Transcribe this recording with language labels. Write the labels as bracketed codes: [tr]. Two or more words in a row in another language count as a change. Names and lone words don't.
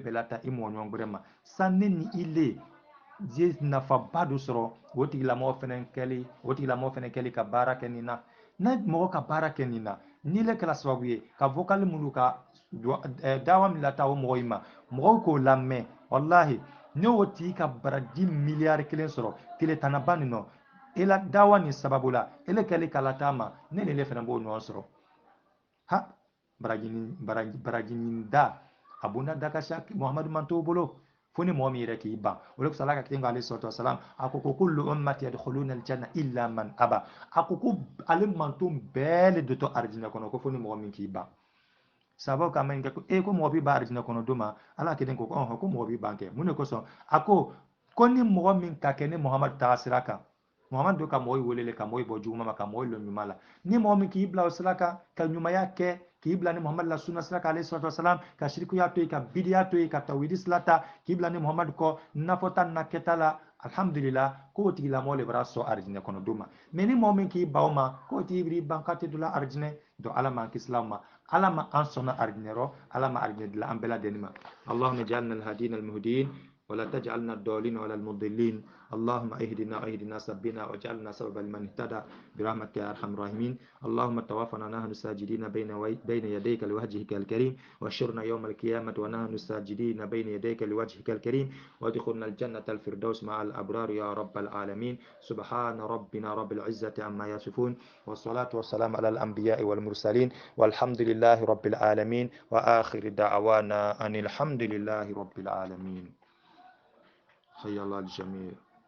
[bm] bɛɛ lata i mɔgɔ ɲɔgɔn wɛrɛ ma san ne ni ile ye nafaba dɔ sɔrɔ o tigilamɔgɔ fɛnɛ kɛli ka baara kɛ nin na n'a mɔgɔ ka baara kɛ nin na ni le kɛra sababu ye ka vocale minnu ka dawa min lata o mɔgɔ in ma mɔgɔw k'o lamɛn wallahi n'o tigi ka baraji miliyari 1 sɔrɔ tile tanaba nin nɔ e la dawa nin sababu la ele kɛli ka lata ma ne ni le fɛnɛ b'o ɲɔgɔn sɔrɔ ha baraji nin da a bunda da ka sa muhamadu man t'o bolo fo ni mɔgɔ min yɛrɛ k'i ban o de kosɔn ala ka kelen ko [ar] عليه الصلاة والسلام [bm] a ko [ar] كل أمتي يدخلون الجنة إلا من أبى [bm] a ko ale manton bɛɛ le dotɔ arijinɛ kɔnɔ ko fo ni mɔgɔ min k'i ban sababu k'a ma ɲininka ko ko mɔgɔ b'i ban arijinɛ kɔnɔ don ma ala kelen ko ko mɔgɔ b'i ban kɛ mun de kosɔn a ko ni mɔgɔ min ka kɛ ni muhamadu taga sira kan muhamadu ka mɔgɔw wele ka mɔgɔw bɔ juguman ma ka mɔgɔw lɔ ɲuman la ni mɔgɔ min k'i bila o sira kan ka ɲumanya kɛ k'i bila ni muhamadu la sunna sira kan [ar] عليه الصلاة والسلام [bm] ka shirikuya to yen ka bidiya to yen ka tawhidi sira ta k'i bila ni muhamadu kɔ nafɔta na kɛta la alhamdulillah k'o tigilamɔgɔ le bara sɔn arijinɛ kɔnɔ don ma mɛ ni mɔgɔ min k'i ban o ma k'o tigi b'i ban k'a tɛ don la arijinɛ donc ala m'an kisi o ma ala ma an sɔnna arijinɛ rɔ ala ma arijinɛ dilan an bɛɛ lajɛlen ma [ar] اللهم اجعلنا الهادين المهديين ولا تجعلنا الضالين ولا المضلين اللهم اهدنا سبنا واجعلنا سببا لمن اهتدى برحمتك يا ارحم الراحمين اللهم توفنا نحن ساجدين بين يديك لوجهك الكريم واشرنا يوم القيامة ونحن ساجدين بين يديك لوجهك الكريم وادخلنا الجنة الفردوس مع الأبرار يا رب العالمين سبحان ربنا رب العزة عما يصفون والصلاة والسلام على الأنبياء والمرسلين والحمد لله رب العالمين وآخر دعوانا أن الحمد لله رب العالمين حي الله الجميع